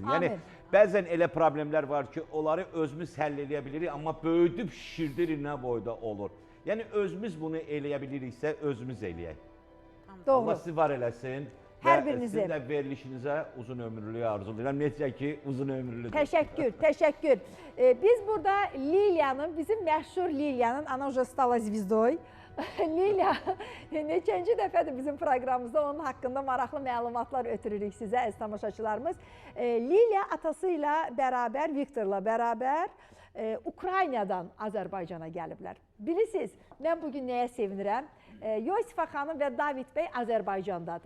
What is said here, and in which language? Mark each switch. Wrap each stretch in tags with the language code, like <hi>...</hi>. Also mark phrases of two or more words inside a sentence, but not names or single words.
<az>Yəni, bəzən elə problemlər var ki, onları özümüz həll eləyə bilirik, amma böyüdüb şişirdirik nə boyda olur. Yəni, özümüz bunu eləyə biliriksə, özümüz eləyək. Doğru. Allah sizi var eləsin. Hər birinizi. Sizin də verilişinizə uzun ömürlülük arzulayıram. Necə ki, uzun ömürlüdür. Təşəkkür, təşəkkür. Biz burada Liliyanın, bizim məşhur Liliyanın, ana</az> <ru>уже стала звездой.</ru> <az>Liliya, neçənci dəfədir bizim proqramımızda onun haqqında maraqlı məlumatlar ötürürük sizə, əziz tamaşaçılarımız. Liliya atası ilə bərabər, Viktorla bərabər Ukraynadan Azərbaycana gəliblər. Bilirsiniz, mən bugün nəyə sevinirəm? Yosifa xanım və David bəy Azərbaycandadır.</az>